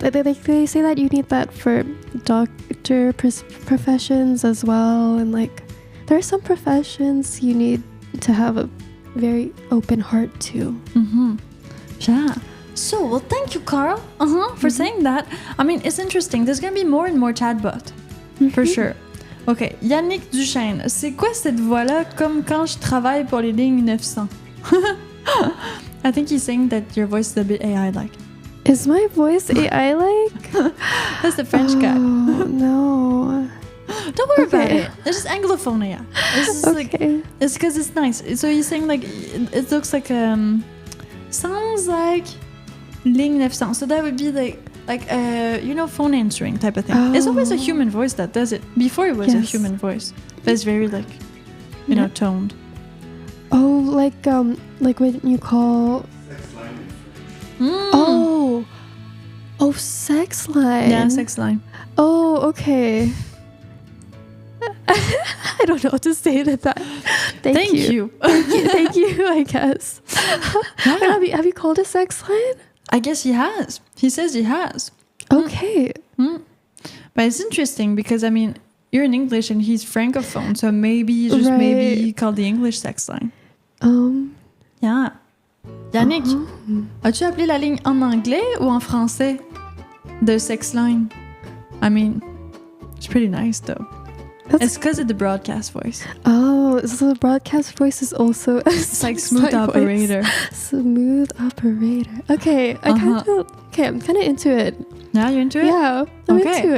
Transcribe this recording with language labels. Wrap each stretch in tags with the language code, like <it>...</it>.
<en>They say that you need that for doctor professions as well. And like, there are some professions you need to have a very open heart to. Yeah. So, well, thank you, Carl, for saying that. I mean, it's interesting. There's going to be more and more chatbots, for sure. OK.</en> <fr>Yannick Duchesne, c'est quoi cette voix-là comme quand je travaille pour les lignes 900?</fr> <en>I think he's saying that your voice is a bit AI-like. Is my voice AI-like? That's the French guy. Oh, no. Don't worry about it. It's just Anglophone, yeah. It's just like, it's because it's nice. So he's saying like, it looks like, sounds like ligne 900. So that would be like phone answering type of thing. It's always a human voice that does it. Before it was a human voice. But it's very like, you know, toned. Oh, like when you call... Oh, sex line. Yeah, sex line. Oh, okay. I don't know what to say to that. Thank you. Thank you, I guess. Yeah. Have you called a sex line? I guess he has. He says he has. Okay. But it's interesting because, I mean, you're in English and he's Francophone, so maybe maybe he called the English sex line. Yeah.</en> <fr>Yannick, as-tu appelé la ligne en anglais ou en français de sex line?</fr> <en>I mean, it's pretty nice though. It's because of the broadcast voice. Oh, so the broadcast voice is also it's like smooth operator. Smooth operator. Okay, I'm kind of into it. Yeah, you're into it? Yeah, I'm into it.</en>